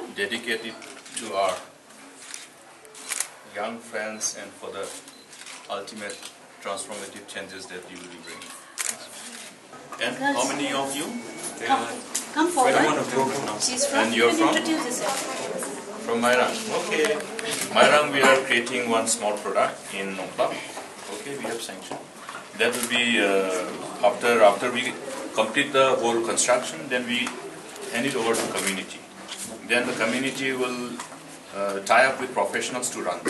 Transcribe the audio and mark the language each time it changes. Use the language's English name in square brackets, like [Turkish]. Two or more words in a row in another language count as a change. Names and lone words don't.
[English] Dedicated to our young friends and for the ultimate transformative changes that you will be bringing. And how many of you? Come forward. She's from. And you're from? Introduce yourself. From Mairang. Okay. Mairang, we are creating one small product in Nongpa. Okay, we have sanctioned. That will be after we complete the whole construction, then we hand it over to community. Then the community will tie up with professionals to run.